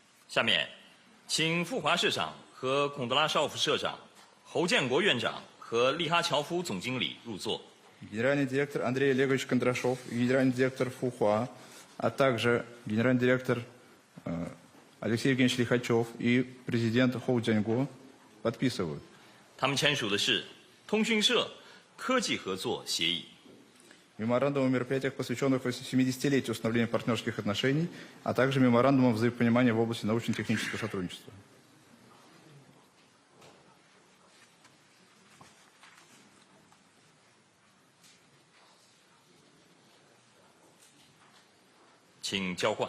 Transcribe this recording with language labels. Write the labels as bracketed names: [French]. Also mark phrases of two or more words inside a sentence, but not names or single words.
[Chinese] 下面，请傅华社长和孔德拉绍夫社长、侯建国院长和利哈乔夫总经理入座。 [Russian] Генеральный директор Андрей Олегович Кондрашов, генеральный директор Фухуа, а также генеральный директор Алексей Евгеньевич Лихачев и президент Хоу Цзяньго подписывают. [Chinese] 他们签署的是通讯社科技合作协议。 [Russian] Меморандум о мероприятиях, посвященных 70-летию установления партнерских отношений, а также меморандум о взаимопонимании в области научно-технического сотрудничества. [Chinese] 请交换。